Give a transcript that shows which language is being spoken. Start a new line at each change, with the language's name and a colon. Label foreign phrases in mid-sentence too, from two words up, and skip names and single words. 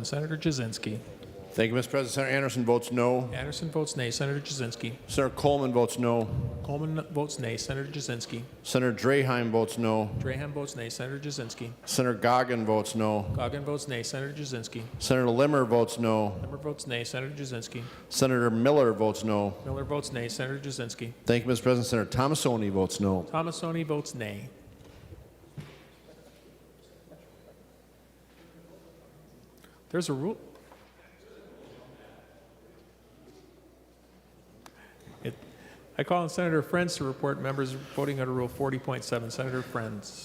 English: Senator Jasinski. Thank you, Mr. President. Senator Anderson votes no. Anderson votes nay. Senator Jasinski. Senator Coleman votes no. Coleman votes nay. Senator Jasinski. Senator Draheim votes no. Draheim votes nay. Senator Jasinski. Senator Goggin votes no. Goggin votes nay. Senator Jasinski. Senator Limmer votes no. Limmer votes nay. Senator Jasinski. Senator Miller votes no. Miller votes nay. Senator Jasinski. Thank you, Mr. President. Senator Thomasoni votes no. Thomasoni votes nay. There's a rule. I call on Senator Friends to report members voting under Rule 40.7. Senator Friends.